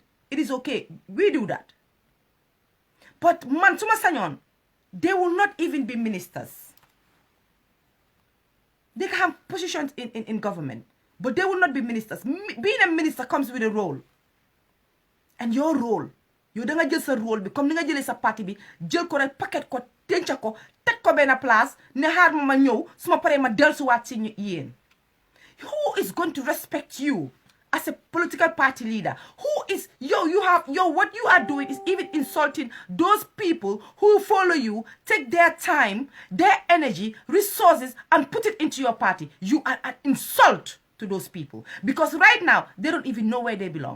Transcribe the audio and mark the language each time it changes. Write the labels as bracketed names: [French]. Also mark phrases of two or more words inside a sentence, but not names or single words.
[English] It is okay. We do that. But man, [Wolof] suma sañoon, [English] they will not even be ministers. They can have positions in government, but they will not be ministers. Being a minister comes with a role. And your role, [Wolof] yow da nga jël sa rôle bi comme ni nga jëlee sa parti bi jël ko rek paquet ko denc ko teg ko benn place ne xaar ma ñëw su ma paree ma dellusiwaat si yéen. [English] Who is going to respect you as a political party leader? Who is what you are doing is even insulting those people who follow you, take their time, their energy, resources, and put it into your party. You are an insult to those people because right now they don't even know where they belong.